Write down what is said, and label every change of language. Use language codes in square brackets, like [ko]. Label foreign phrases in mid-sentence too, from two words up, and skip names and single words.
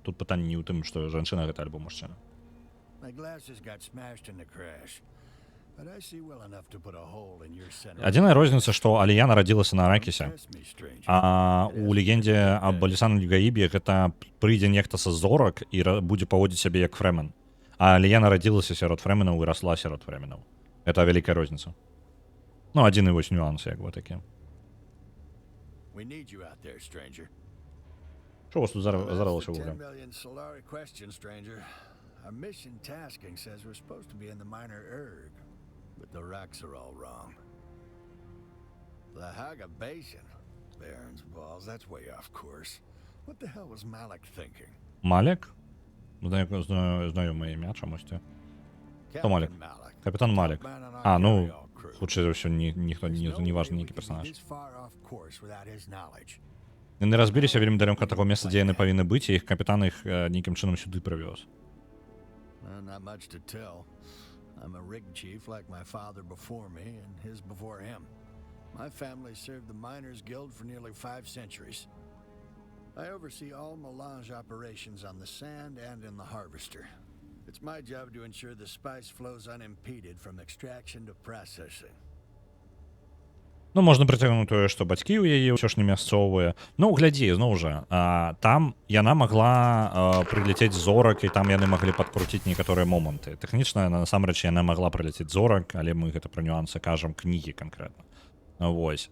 [be] Тут пытанне не ў тым, што жанчына гэта альбо мужчына. Адзіная розніца, што Алія нарадзілася на Аракісе, а у легендзе аб Лісане Гаібе гэта прыйдзе нехта са зорак і будзе паводзіць сябе як фрэмэн. А Алія нарадзілася сярод фрэмэнаў і расла сярод фрэмэнаў. Гэта вялікая розніца. Ну, адзіны вось нюанс, як бы такі. Што у вас тут здарылася ўвогуле? [en] Our mission tasking says we're supposed to be in the minor erg, but the rocks are all wrong. The Haga Basin, Baron's balls, that's way off course. What the hell was Malik thinking? [uk] Малік? Знайоме ім'я чомусь. [be] Хто Малік? Капітан Малік. А, ну, хутчэй за ўсё, ніхто не важны нейкі персонаж. Яны разбіліся вельмі далёка ад таго месца, дзе яны павінны быць, і іх капітан іх нейкім чынам сюды прывёз. [en] Not much to tell. I'm a rig chief like my father before me and his before him. My family served the Miners Guild for nearly 5 centuries. I oversee all melange operations on the sand and in the harvester. It's my job to ensure the spice flows unimpeded from extraction to processing. [be] Ну, можна прыцягнуць тое, што бацькі ў яе ўсё ж не мясцовыя. Ну, глядзі, зноў жа, там яна магла прыляцець зорак, і там яны маглі падкруціць некаторыя моманты. Тэхнічна, насамрэч, яна магла прыляцець зорак, але мы гэта пра нюансы кажам кнігі канкрэтна. Вось.